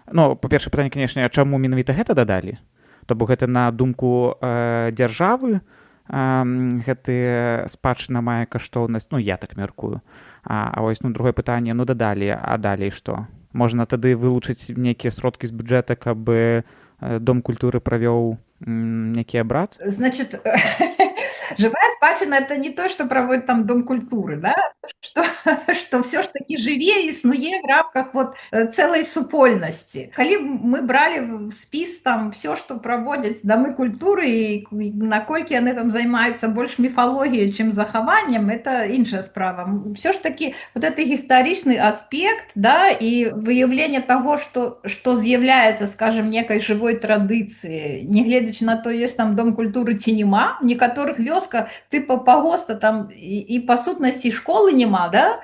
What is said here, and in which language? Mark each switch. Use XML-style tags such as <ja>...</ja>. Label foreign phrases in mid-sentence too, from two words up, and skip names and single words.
<be>Па-першае пытанне, канешне, а чаму менавіта гэта дадалі? То бок гэта на думку дзяржавы гэты спадчына мае каштоўнасць, я так мяркую. А вось другое пытанне, дадалі, а далей што? Можна тады вылучыць нейкія сродкі з бюджэта, каб Дом культуры правёў нейкі абрад?</be> <ru>Значит, живая спадчына — это не то, что проводит там Дом культуры, да? Что все ж таки</ru> <be>жыве, існуе</be> <ru>в рамках вот целой супольнасці.</ru> <be>Калі мы</be> <ru>брали в</ru> <be>спіс там</be> <ru>все, что</ru> <be>проводзяць Дамы культуры, і наколькі яны там займаюцца больш міфалогіяй, чым захаваннем, это іншая справа.</be> <ru>Все ж таки вот это</ru> <be>гістарычны аспект, да, і выяўленне таго, што з'яўляецца, скажем, некай жывой традыцыі, нягледзячы на то, ёсць там Дом культуры ці няма, в некаторых вёсках тыпа пагоста там і па сутнасці школы няма, да?</be>